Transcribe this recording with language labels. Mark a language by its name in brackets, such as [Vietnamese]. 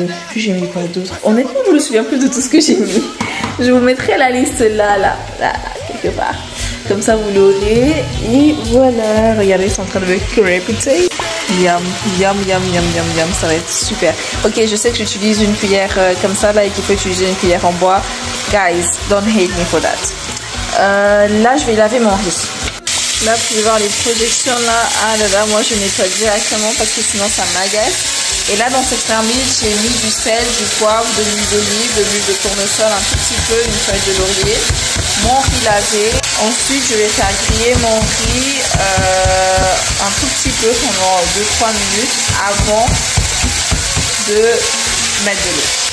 [French] Puis j'ai mis quoi d'autre? Honnêtement, je me souviens plus de tout ce que j'ai mis. Je vous mettrai la liste là, quelque part. Comme ça, vous l'aurez. Et voilà, regardez, ils sont en train de me crépiter. Yum, yum, yum, yum, yum, yum, ça va être super. Ok, je sais que j'utilise une cuillère comme ça là et qu'il faut utiliser une cuillère en bois. [English] Guys, don't hate me for that. [French] Là, je vais laver mon riz. Là, vous pouvez voir les projections là. Ah là là, moi je nettoie directement parce que sinon ça m'agace. Et là, dans cette marmite, j'ai mis du sel, du poivre, de l'huile d'olive, de l'huile de tournesol, un tout petit peu, une feuille de laurier, mon riz lavé. Ensuite, je vais faire griller mon riz un tout petit peu pendant 2-3 minutes avant de mettre de l'eau.